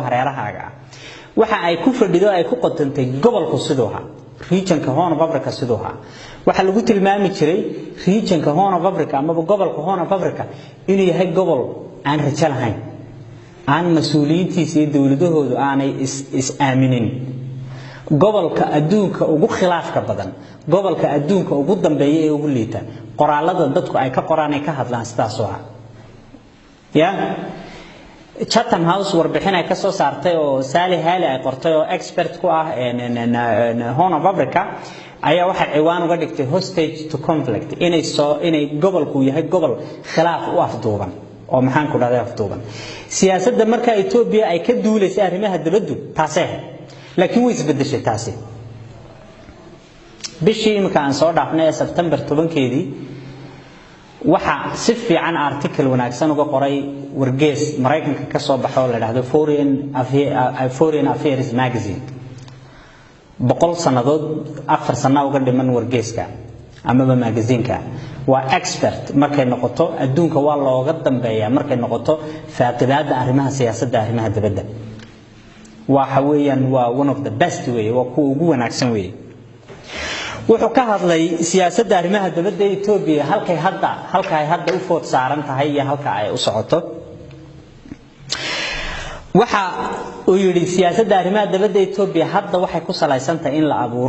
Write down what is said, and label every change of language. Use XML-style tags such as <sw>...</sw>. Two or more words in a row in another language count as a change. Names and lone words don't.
<so>hareerahaaga ah waxa ay ku fadhido ay ku qotantay gobolku sidooha regionka Horn of Africa sidooha waxa lagu tilmaami jiray regionka Horn of Africa ama gobolka Horn of Africa inuu yahay gobol aan rajo lahayn aan mas'uuliyiintiisa iyo dawladahoodu aanay is aaminin gobolka adduunka ugu khilaafka badan gobolka adduunka ugu dambeeyay ee ugu liita qoraalada dadku ay ka qoraan ay ka hadlaan sidaas oo ah Chatham House warbixin ay ka soo saartay oo Sally Hale ay qortay oo expert ku ah Horn of Africa ayaa waxa ciwaan uga dhigtay hostage to conflict inay gobolku yahay gobol khilaaf u afduuban oo maxaan ku dhahdaa afduuban siyaasadda marka Ethiopia ay ka duuleysay arrimaha dibadda taasay laakiin way isbedeshay taasi bishii imka aan soo dhaafnay September 10keedii waxa si fiican article wanaagsan uga qoray wargeys Mareykanka ka soo baxo la yiraahdo Foreign Affairs magazine 100 sanadood 4 sano uga dhiman wargeyska ama magazine-ka waa expert markay noqoto adduunka waa looga dambeeyaa markay noqoto faaqidaada arrimaha siyaasadda arrimaha dibadda waxa weeyaan waa</so> <en>one of the best way</en> <so>waa kuwa ugu wanaagsan way wuxuu ka hadlay siyaasadda arrimaha dibadda ee Ethiopia halka ay hadda u food saaran tahay iyo halka ay u socoto waxa uu yiri siyaasadda arrimaha dibadda ee Ethiopia hadda waxay ku salaysan tahay in la abuuro</so>